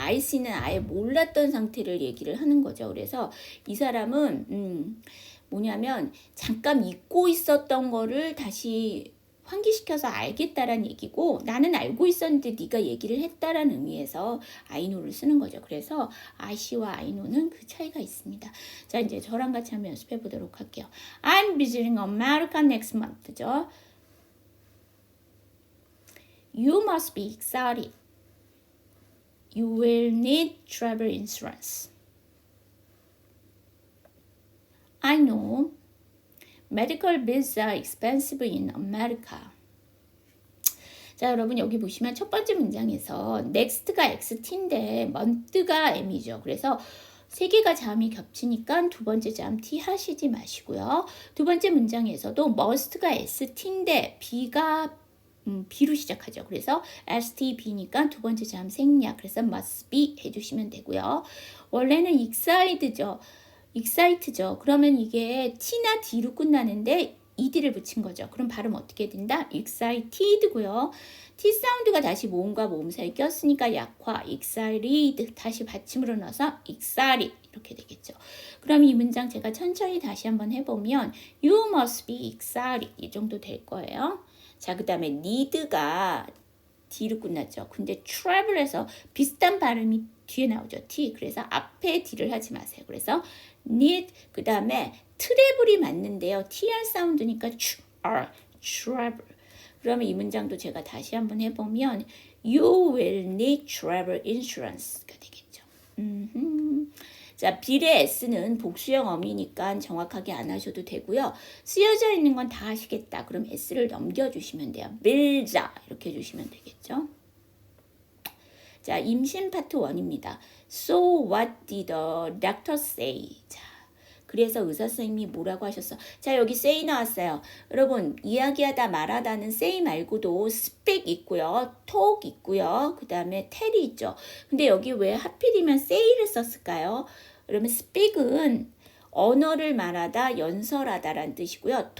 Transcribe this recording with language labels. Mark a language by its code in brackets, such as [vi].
[en] I see [ko] 는 아예 몰랐던 상태를 얘기를 하는 거죠. 그래서 이 사람은 뭐냐면 잠깐 잊고 있었던 거를 다시 환기시켜서 알겠다라는 얘기고 나는 알고 있었는데 네가 얘기를 했다라는 의미에서 [en] I know [ko] 를 쓰는 거죠. 그래서 [en] I see [ko] 와 [en] I know [ko] 는 그 차이가 있습니다. 자, 이제 저랑 같이 한번 연습해 보도록 할게요. [en] I'm visiting America next month죠. You must be excited. You will need travel insurance. I know. Medical bills are expensive in America. [ko] 자, 여러분 여기 보시면 첫 번째 문장에서 next가 XT인데 month가 M이죠. 그래서 세 개가 자음이 겹치니까 두 번째 자음 T 하시지 마시고요. 두 번째 문장에서도 must가 ST인데 B가 B로 시작하죠. 그래서 STB니까 두 번째 자음 생략. 그래서 [en] must be [ko] 해주시면 되고요. 원래는 excite죠. 그러면 이게 T나 D로 끝나는데 ED를 붙인 거죠. 그럼 발음 어떻게 된다? excited고요. T 사운드가 다시 모음과 모음 사이에 꼈으니까 약화, excited 다시 받침으로 넣어서 excited 이렇게 되겠죠. 그럼 이 문장 제가 천천히 다시 한번 해보면 [en] You must be excited [ko] 이 정도 될 거예요. 자, 그 다음에 need가 D로 끝났죠. 근데 travel에서 비슷한 발음이 뒤에 나오죠. T. 그래서 앞에 D를 하지 마세요. 그래서 need, 그 다음에 travel이 맞는데요. TR 사운드니까 travel. 그러면 이 문장도 제가 다시 한번 해보면 [en] You will need travel insurance [ko] 가 되겠죠. 자, 빌의 S는 복수형 어미니까 정확하게 안 하셔도 되고요. 쓰여져 있는 건 다 하시겠다. 그럼 S를 넘겨주시면 돼요. 빌자 이렇게 해주시면 되겠죠. 자, 임신 파트 1입니다. [en] So what did the doctor say? [ko] 자, 그래서 의사 선생님이 뭐라고 하셨어? 자, 여기 say 나왔어요. 여러분, 이야기하다 말하다는 say 말고도 speak 있고요. talk 있고요. 그 다음에 tell이 있죠. 근데 여기 왜 하필이면 say를 썼을까요? 그러면 speak은 언어를 말하다, 연설하다라는 뜻이고요.